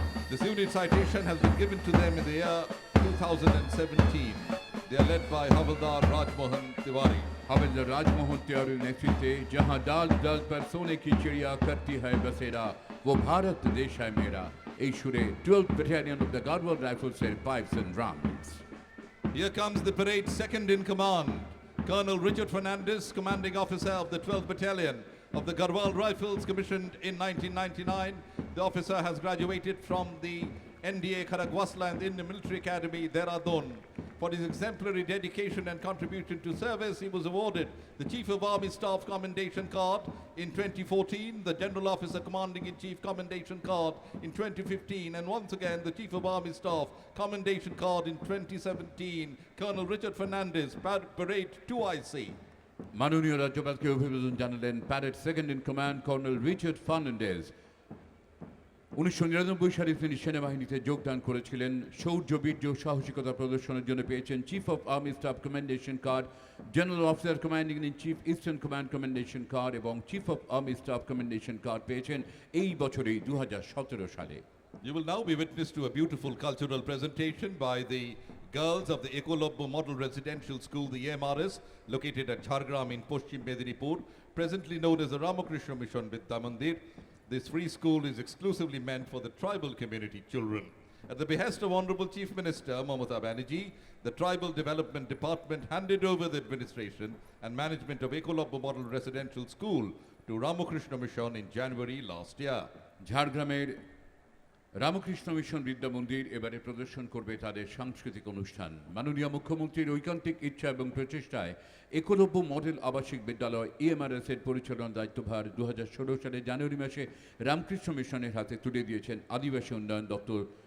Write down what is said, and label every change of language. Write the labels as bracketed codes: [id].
[en] This unit citation has been given to them in the year 2017. They are led by Havildar Rajmohan Tiwari. [hi] हवलदार राजमोहन तिवारी नेतृत्वे जहां डाल डाल पर सोने की चिड़िया करती है बसेरा, वो भारत देश है मेरा। [bn] এই সুরে [en] 12th Battalion of the Garhwal Rifles and Pipes and Drums. Here comes the parade second in command, Colonel Richard Fernandez, commanding officer of the 12th Battalion of the Garhwal Rifles, commissioned in 1999. The officer has graduated from the NDA Kharagwasla and the Indian Military Academy, Dehradun. For his exemplary dedication and contribution to service, he was awarded the Chief of Army Staff Commendation Card in 2014, the General Officer Commanding-in-Chief Commendation Card in 2015, and once again the Chief of Army Staff Commendation Card in 2017. Colonel Richard Fernandez, Parade 2IC. [bn] মাননীয় রাজ্যপালকে অভিবাদন জানালেন parade second in command colonel Richard Fernandez. 1999 সালে তিনি সেনাবাহিনীতে যোগদান করেছিলেন। শৌর্য বীর্য সাহসিকতা প্রদর্শনের জন্য পেয়েছেন chief of army staff commendation card, general officer commanding in chief eastern command commendation card এবং chief of army staff commendation card পেয়েছেন এই বছরেই 2017 সালে। [en] You will now be witness to a beautiful cultural presentation by the girls of the Ekolobbo Model Residential School, the EMRS, located at Jhargram in Paschim Medinipur, presently known as the Ramakrishna Mission Vidya Mandir. This free school is exclusively meant for the tribal community children. At the behest of Honorable Chief Minister Mamata Banerjee, the Tribal Development Department handed over the administration and management of Ekolobbo Model Residential School to Ramakrishna Mission in January last year. [bn] ঝাড়গ্রামের Ramakrishna mission বিদ্যা মন্দির এবারে প্রদর্শন করবে তাদের সাংস্কৃতিক অনুষ্ঠান। মাননীয় মুখ্যমন্ত্রীর ঐকান্তিক ইচ্ছা এবং প্রচেষ্টায় একলব্য মডেল আবাসিক বিদ্যালয় EMRS এর পরিচালনার দায়িত্বভার 2016 সালের জানুয়ারি মাসে রামকৃষ্ণ মিশনের হাতে তুলে দিয়েছেন আদিবাসী উন্নয়ন দপ্তর।